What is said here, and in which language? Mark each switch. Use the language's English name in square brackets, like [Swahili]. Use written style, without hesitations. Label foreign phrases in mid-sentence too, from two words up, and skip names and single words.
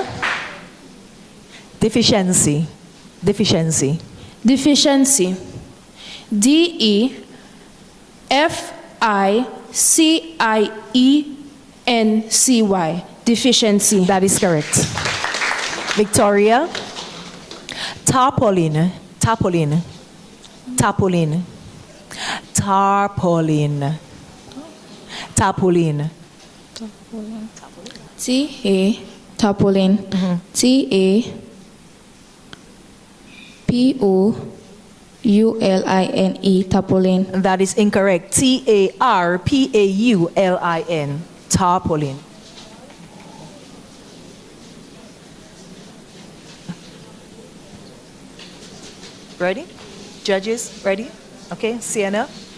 [English] Deficiency. Deficiency. Deficiency. DEFICIENCY. Deficiency. That is correct. Victoria. Tarpaulin. Tarpaulin. Tarpaulin. Tarpaulin. Tarpaulin. T-A, tarpaulin. T-A-P-O-U-L-I-N-E, tarpaulin. That is incorrect. Tarpaulin. Tarpaulin. Ready? Judges, ready? Okay, Sienna.